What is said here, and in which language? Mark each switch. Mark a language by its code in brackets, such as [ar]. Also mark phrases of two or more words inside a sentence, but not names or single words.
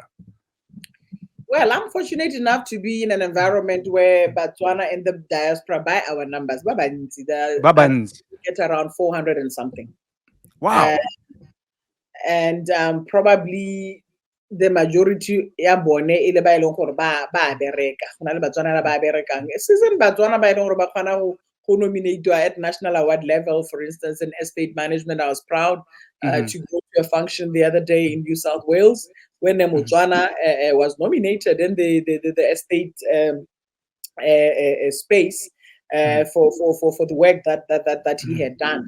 [en] Well, I'm fortunate enough to be in an environment where Botswana and the diaspora, by our numbers, get around 400 and something. Wow. [tn] And probably the majority ya bone ile ba ileng gore ba bereka gona le Batswana ba berekang season Batswana ba ileng gore ba khona go nominate [en] at national award level. For instance, in estate management, I was proud to go to a function the other day in New South Wales when Motswana was nominated in the estate space for the work that he had done.